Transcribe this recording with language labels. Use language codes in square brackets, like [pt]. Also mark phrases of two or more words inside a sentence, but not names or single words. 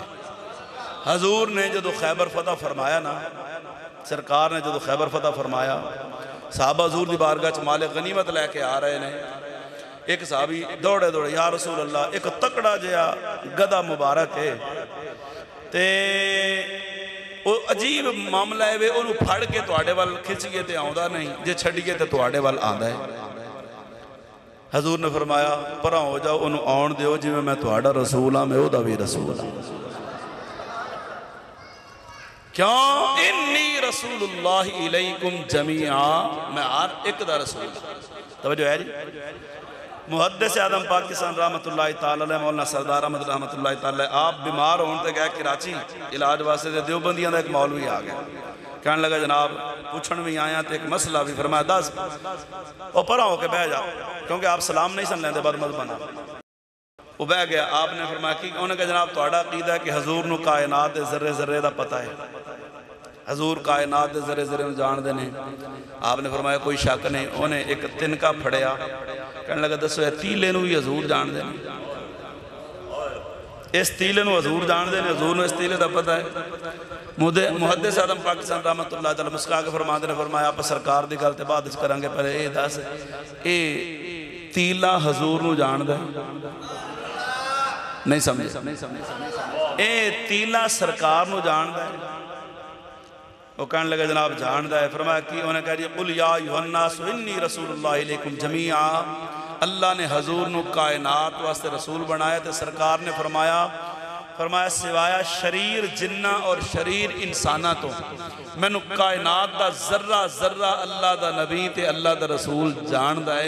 [pa] حضور نے جو خیبر فتح فرمایا نا، سرکار نے جو خیبر فتح فرمایا، صحابہ حضور کی بارگاہ چ مال غنیمت لے کے آ رہے ہیں. ایک صحابی دوڑے دوڑے [ar] يا رسول الله, [pa] ایک تکڑا جیہا گدھا مبارک ہے تے وہ عجیب معاملہ ہے، وہ پھڑ کے تہاڈے ول کھچیے تو آؤندا نہیں، جے چھڈیے تو تہاڈے ول آندا ہے. حضور نے فرمایا پرے ہو جاؤ، انہوں نے آؤن دیو، جیویں میں تہاڈا رسول ہاں میں اوہدا بھی رسول ہاں. کیوں? [ar] إني رسول الله إليكم جميعا, [pa] میں ہر ایک دا رسول. توجہ ہے جی۔ محدث آدم پاکستان [ar] رحمة الله تعالى عليه [pa] مولانا سردار احمد [ar] رحمة الله تعالى, [pa] آپ بیمار ہونے تے گئے کراچی علاج واسطے، تے دیوبندیاں دا ایک مولوی آ گیا، کہنے لگا جناب پچھن بھی آیا تو ایک مسئلہ بھی۔ فرمایا دس. وہ پرے ہو کے بہہ جا، کیونکہ آپ سلام نہیں سن لیندے بد مت بنا. وہ بہہ گیا۔ آپ نے فرمایا کہ انہوں نے کہا جناب تہاڈا عقیدہ ہے کہ حضور نوں کائنات دے ذرے ذرے دا پتہ ہے، حضور کائنات دے ذرے ذرے نوں جاندے نے. آپ نے فرمایا کوئی شک نہیں. انہیں ایک تنکا پھڑیا، کہنے لگا دسو یہ تیلے نوں بھی حضور جاندے نے، اس تیلے نوں حضور جاندے نے، حضور نوں اس تیلے دا پتہ ہے. محدث آدم پاکستان [ar] رحمة الله تعالى [pa] مسکرا کے فرماتے نے، فرمایا آپ سرکار کی گل تو بعد چ کراں گے، پہلے یہ دس یہ تیلا حضور نوں جاندا نہیں? سمجھے? یہ تیلا سرکار نوں جاندا ہے? وہ کہنے لگا جناب جاندا ہے. فرمایا کہ انہیں کہہ دیا [ar] قل يا أيها الناس إني رسول الله إليكم جميعا, [pa] اللہ نے حضور نوں کائنات واسطے رسول بنایا. تو سرکار نے فرمایا سوایا شریر جنا اور شریر انسانا تو مینوں کائنات دا ذرہ ذرہ اللہ دا نبی تے اللہ دا رسول جاندا ہے.